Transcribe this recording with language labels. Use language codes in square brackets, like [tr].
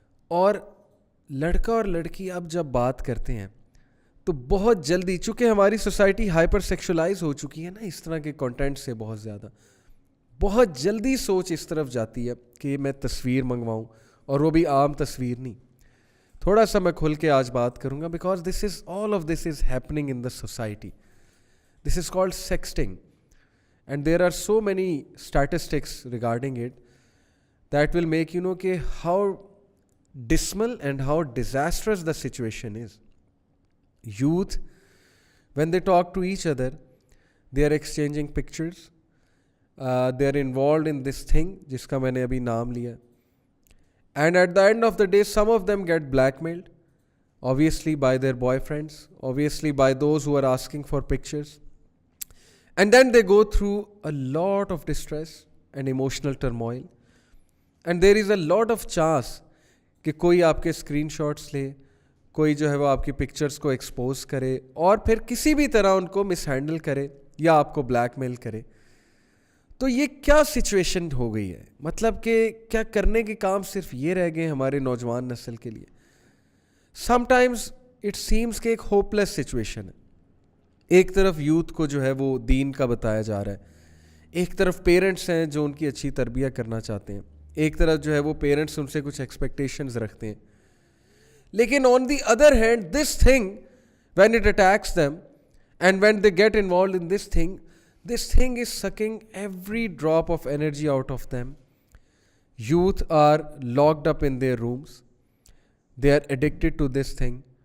[ur] اور لڑکا اور لڑکی اب جب بات کرتے ہیں تو بہت جلدی, چونکہ ہماری سوسائٹی ہائپر سیکشولائز ہو چکی ہے نا اس طرح کے کنٹینٹ سے, بہت زیادہ, بہت جلدی سوچ اس طرف جاتی ہے کہ میں تصویر منگواؤں, اور وہ بھی عام تصویر نہیں. تھوڑا سا میں کھل کے آج بات کروں گا because [en] all of this is happening in the society. This is called sexting. And there are so many statistics regarding it that will make you know کہ how dismal and how disastrous the situation is. Youth, when they talk to each other, they are exchanging pictures. They are involved in this thing [ur] جس کا میں نے ابھی نام لیا. [en] And at the end of the day, some of them get blackmailed, obviously by their boyfriends, obviously by those who are asking for pictures. And then they go through a lot of distress and emotional turmoil. And there is a lot of chance [ur] کہ کوئی آپ کے screen shots لے, کوئی جو ہے وہ آپ کی پکچرز کو ایکسپوز کرے اور پھر کسی بھی طرح ان کو مس ہینڈل کرے یا آپ کو بلیک میل کرے. تو یہ کیا سچویشن ہو گئی ہے, مطلب کہ کیا کرنے کے کام صرف یہ رہ گئے ہمارے نوجوان نسل کے لیے. [en] some times it seems [ur] کہ ایک ہوپ لیس سچویشن ہے. ایک طرف یوتھ کو جو ہے وہ دین کا بتایا جا رہا ہے, ایک طرف پیرنٹس ہیں جو ان کی اچھی تربیت کرنا چاہتے ہیں, ایک طرف جو ہے وہ پیرنٹس ان سے کچھ ایکسپیکٹیشنز رکھتے ہیں. لیکن [en] On the other hand this thing when it attacks them and when they get involved in this thing is sucking every drop of energy out of them. Youth are locked up in their rooms. They are addicted to this thing.